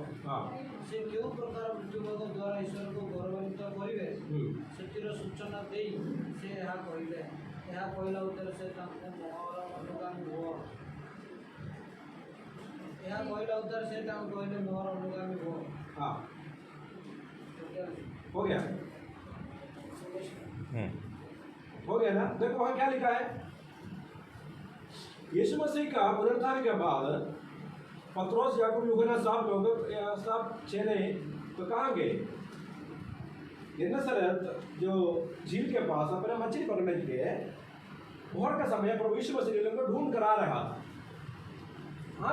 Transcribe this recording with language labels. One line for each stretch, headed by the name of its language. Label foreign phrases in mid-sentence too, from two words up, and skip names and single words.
Odia: ସେ କେଉଁ ପ୍ରକାର ମୃତ୍ୟୁଭୋଗ ଦ୍ୱାରା ଈଶ୍ୱରକୁ ଗୌରବାନ୍ୱିତ କରିବେ ସେଥିର ସୂଚନା ଦେଇ ସେ ଏହା କହିଲେ। ଏହା କହିଲା ଉତ୍ତରେ ସେ ତାଙ୍କୁ ମୋହର ଅନୁଗାମୀ ହୁଅ। ଏହା କହିଲା ଉତ୍ତରେ ସେ ତାଙ୍କୁ କହିଲେ ମୋହର ଅନୁଗାମୀ हुआ।
Hindi: हाँ हो गया, हो गया ना। देखो वहां क्या लिखा है, यीशु मसीह का पुनरुत्थान के बाद पत्रोस याकूब यूहन्ना सब चेले तो कहाँ गए, गेनेसरेत जो झील के पास अपने मछली पकड़ने के लिए भोर का समय प्रभु यीशु मसीह लोगों को ढूंढ कर आ रहा था।